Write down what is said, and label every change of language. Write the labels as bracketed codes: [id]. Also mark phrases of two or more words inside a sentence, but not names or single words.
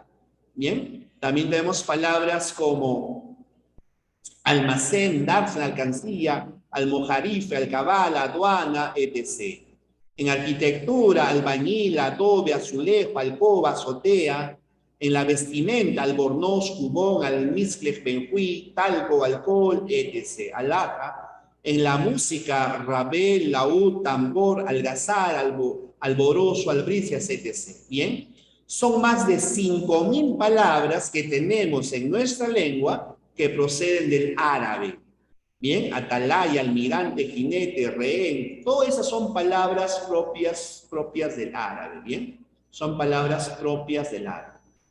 [es] Bien, también tenemos palabras como almacén, dársena, alcancía, almojarife, alcabala, aduana, etc. En arquitectura, albañil, adobe, azulejo, alcoba, azotea. En la vestimenta, albornoz, cubón, almizcle, benjuí, talco, alcohol, etc. Alhaja. En la música, rabel, laúd, tambor, algazar, alborozo, albricias, etc. Bien, son más de 5.000 palabras que tenemos en nuestra lengua que proceden del árabe. Bien, atalaya, almirante, jinete, rehén, todas esas son palabras propias del árabe. Bien, son palabras propias del árabe.